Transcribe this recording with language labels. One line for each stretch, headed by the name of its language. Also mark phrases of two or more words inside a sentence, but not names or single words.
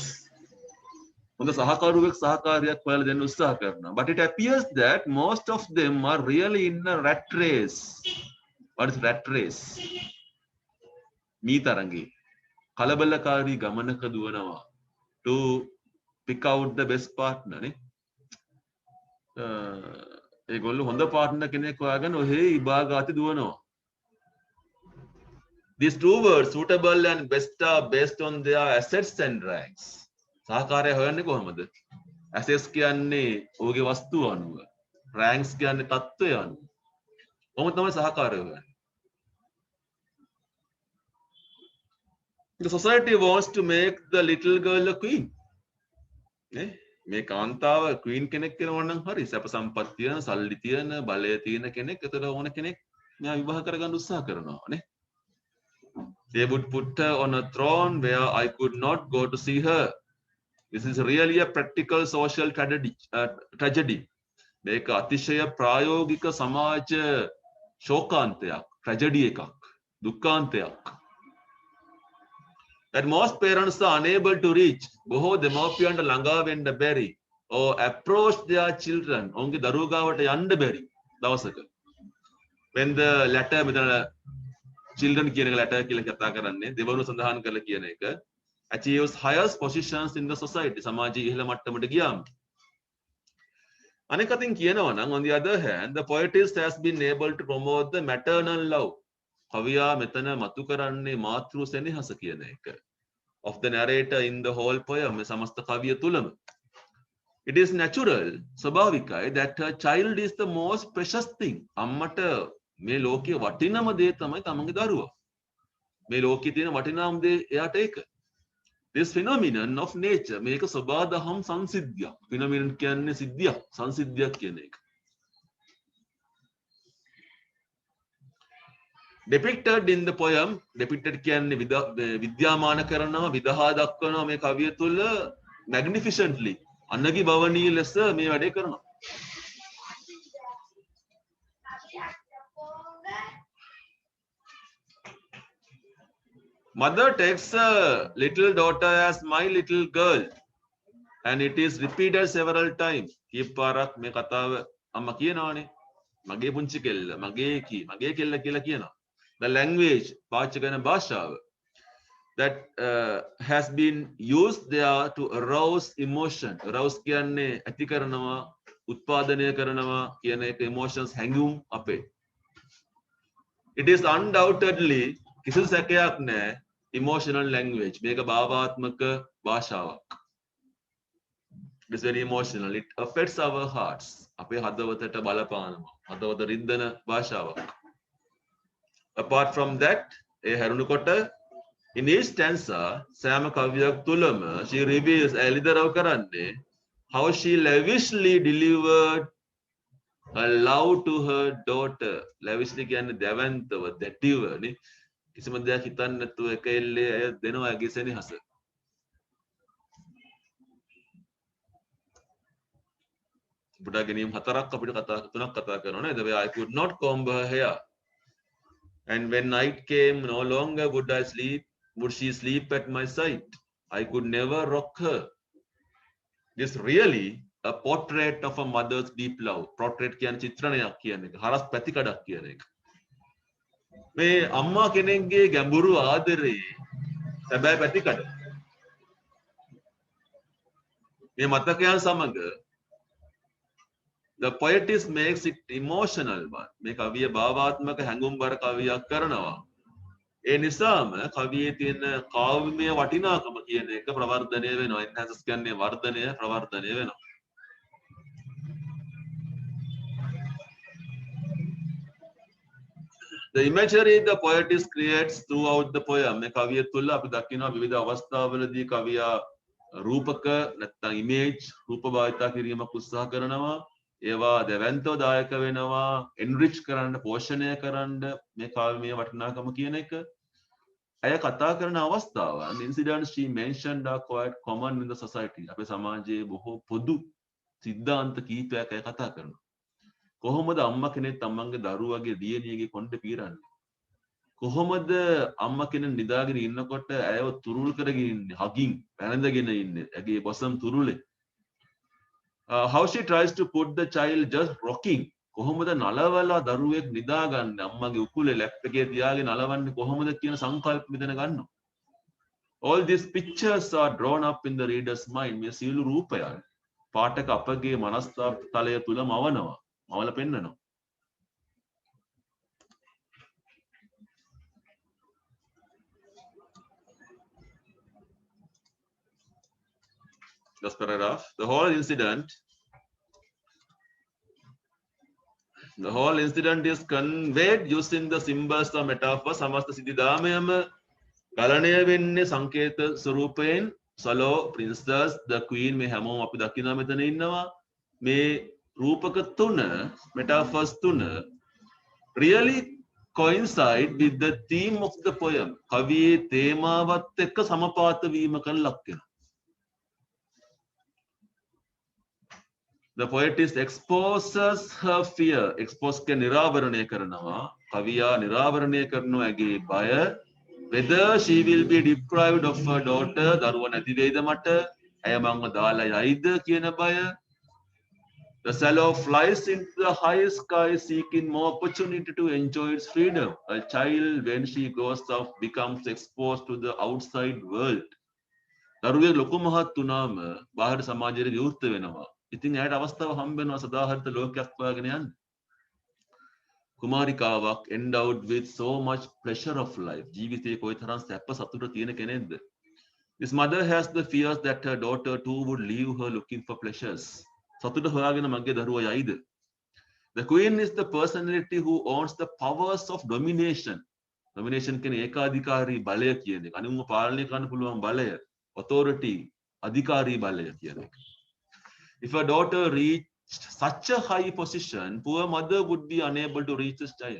Sinhala: හොඳ සහකරුවෙක් සහකාරියක් හොයලා දෙන්න උත්සාහ කරනවා.
English: But it appears that most of them are really in a rat race. What is rat race?
Sinhala: මීතරංගේ කලබලකාරී ගමනක දුවනවා
English: to pick out the best partner
Sinhala: නේ. ඒගොල්ලෝ හොඳ පාර්ට්නර් කෙනෙක් හොයාගෙන ඔහේ ඉබාගාති දුවනවා.
English: These two words, suitable and best, are based on their assets and ranks.
Sinhala: සහකාරය හොයන්නේ කොහොමද? assets කියන්නේ ඔහුගේ වස්තුව අනුව, ranks කියන්නේ තත්ත්වය අනුව. කොහොමද තමයි සහකාරය හොයන්නේ?
English: The society wants to make the little girl a queen.
Sinhala: මේ කාන්තාව queen කෙනෙක් වෙනවා නම් හරි සැප සම්පත් තියෙන, සල්ලි තියෙන, බලය තියෙන කෙනෙක්. ඒතර ඕන කෙනෙක් මෙයා විවාහ කරගන්න උත්සාහ කරනවා නේ.
English: They would put her on a throne where I could not go to see her. This is really a practical social tragedy.
Sinhala: මේක අතිශය ප්‍රායෝගික සමාජ ශෝකාන්තයක්, tragedy එකක්, දුක්ඛාන්තයක්.
English: That most parents are unable to reach.
Sinhala: බොහෝ දෙමව්පියන්ට ළඟා වෙන්න බැරි
English: or approach their children.
Sinhala: ඔවුන්ගේ දරුවෝ ගාවට යන්න බැරි දවසක.
English: When the latter
Sinhala: මෙතන children කියන එක latter කියලා කතා කරන්නේ දෙවනුව සඳහන් කරලා කියන එක
English: achieves highest positions in the society.
Sinhala: සමාජයේ ඉහළ මට්ටමට ගියාම. අනෙක් අතින් කියනවා නම්
English: on the other hand the poetess has been able to promote the maternal love.
Sinhala: කවියා මෙතන මතු කරන්නේ මාතෘ සෙනෙහස කියන එක.
English: Of the narrator in the whole poem,
Sinhala: මේ සමස්ත කවිය තුලම.
English: It is natural, ස්වභාවිකයි that her child is the most precious thing.
Sinhala: අම්මට මේ ලෝකයේ වටිනම දේ තමයි තමන්ගේ දරුවා. මේ ලෝකයේ තියෙන වටිනාම දේ එයාට ඒක.
English: This phenomenon of nature,
Sinhala: මේක සබාදහම් සංසිද්ධියක්. phenomenon කියන්නේ සිද්ධියක්, සංසිද්ධියක් කියන එක.
English: Depicted in the poem, depicted
Sinhala: කියන්නේ විද්‍යාමාන කරනවා, විදහා දක්වනවා මේ කවිය තුළ magnificently. අනගි භවනීය ලෙස මේ වැඩේ කරනවා.
English: Mother takes a little daughter as my little girl, and it is repeated several times.
Sinhala: කීප පාරක් මේ කතාව අම්මා කියනවානේ. මගේ පුංචි කෙල්ල, මගේ කෙල්ල කියලා කියනවා.
English: The language,
Sinhala: පාවිච්චි කරන භාෂාව
English: that has been used there to arouse emotion.
Sinhala: Arouse කියන්නේ ඇති කරනවා, උත්පාදනය කරනවා කියන එක emotions හැඟුම් අපේ.
English: It is undoubtedly
Sinhala: කිසිදු සැකයක් නැහැ
English: emotional language.
Sinhala: මේක භාවාත්මක භාෂාවක්.
English: It is very emotional. It affects our hearts.
Sinhala: අපේ හදවතට බලපානවා. හදවත රිද්දන භාෂාවක්.
English: Apart from that, in each stanza,
Sinhala: සෑම කවියක් තුලම
English: she reveals
Sinhala: එළිදරව් කරන්නේ
English: how she lavishly delivered her love to her daughter.
Sinhala: Lavishly කියන්නේ දැවැන්තව, දැටිව නේ. කිසිම දෙයක් හිතන්නේ නැතුව එක එල්ලේ අය දෙනවා ඇගේ සෙනෙහස. බුඩා ගැනීම හතරක් අපිට තුනක් කතා කරනවා නේද?
English: I could not comb her hair. And when night came, no longer would she sleep at my side. I could never rock her. This really a portrait of a mother's deep love.
Sinhala: Portrait කියන්නේ චිත්‍රණයක් කියන එක. හරස් පැතිකඩක් කියන එක. මේ අම්මා කෙනෙක්ගේ ගැඹුරු ආදරේ සැබෑ පැතිකඩ. මේ මතකයන් සමග
English: the poetess makes it emotional one.
Sinhala: මේ කවිය භාවාත්මක හැඟුම්බර කවියක් කරනවා. ඒ නිසාම කවියේ තියෙන කාව්‍යමය වටිනාකම කියන එක ප්‍රවර්ධනය වෙනවා. enhances කියන්නේ වර්ධනය ප්‍රවර්ධනය වෙනවා.
English: The imagery the poetess creates throughout the poem.
Sinhala: මේ කවිය තුළ අපි දකිනවා විවිධ අවස්ථාවලදී කවියා රූපක නැත්නම් image රූප භාවිතා කිරීමක් උත්සාහ කරනවා. ඒවා දෙවන්තව දායක වෙනවා enrich කරන්න පෝෂණය කරන්න මේ කාව්‍යමය වටිනාකම කියන එක. ඇය කතා කරන අවස්ථාවන්
English: incidents she mentioned are quite common in the society.
Sinhala: අපේ සමාජයේ බොහෝ පොදු සිද්ධාන්ත කීපයක් ඇය කතා කරනවා. කොහොමද අම්මා කෙනෙක් තමන්ගේ දරුවගේ දියණියගේ කොණ්ඩ පීරන්නේ? කොහොමද අම්මා කෙනෙක් නිදාගෙන ඉන්නකොට ඇයව තුරුල් කරගෙන ඉන්නේ, හගින් පැනඳගෙන ඉන්නේ, ඇගේ බොසම් තුරුලේ.
English: How she tries to put the child just rocking.
Sinhala: කොහොමද නලවලා දරුවෙක් නිදාගන්නේ අම්මගේ උකුලේ ලැප් එකේ තියාගෙන නලවන්නේ කොහොමද කියන සංකල්ප මෙතන ගන්නවා.
English: All these pictures are drawn up in the reader's mind.
Sinhala: මේ සියලු රූපයන් පාඨක අපගේ මනස්තලය තුල මවනවා. මවල පෙන්නනවා.
English: This paragraph, the whole incident is conveyed using the symbols of metaphor.
Sinhala: සමස්ත සිද්ධාමයම ගලණය වෙන්නේ සංකේත ස්වරූපයෙන්. සලෝ,
English: princess, the queen
Sinhala: මේ හැමෝම අපි දකිනවා මෙතන ඉන්නවා. මේ රූපක තුන,
English: metaphors තුන really coincide with the theme of the poem.
Sinhala: කවියේ තේමාවත් එක්ක සමපාත වීමකට ලක් වෙනවා.
English: The poetess exposes her fear.
Sinhala: Expose के निरावरणය කරනවා. කවියා නිරාවරණය කරනවා ඇගේ බය.
English: Whether she will be deprived of her daughter,
Sinhala: දරුව නැති වෙයිද මට? ඇය මංව දාලා යයිද කියන බය.
English: The swallow flies into the high sky seeking more opportunity to enjoy its freedom. A child, when she grows up, becomes exposed to the outside world.
Sinhala: දරුවෙක් ලොකු මහත් වුණාම බාහිර සමාජයට විවෘත වෙනවා. ඉතින් ඇයට අවස්ථාව හම්බ වෙනවා සදාහරිත ලෝකයක් හොයාගෙන යන්න.
English: කුමාරිකාවක් endowed with so much pleasure of life.
Sinhala: ජීවිතයේ කොයිතරම් සැප සතුට තියෙන කෙනෙක්ද?
English: This mother has the fears that her daughter too would leave her looking for pleasures.
Sinhala: සතුට හොයාගෙන මගේ දරුවා යයිද?
English: The queen is the personality who owns the powers of domination.
Sinhala: Domination කියන්නේ ඒකාධිකාරී බලය කියන එක. අනුන්ව පාලනය කරන්න පුළුවන් බලය. Authority, අධිකාරී බලය කියන එක.
English: If a daughter reached such a high position, poor mother would be unable to reach this child.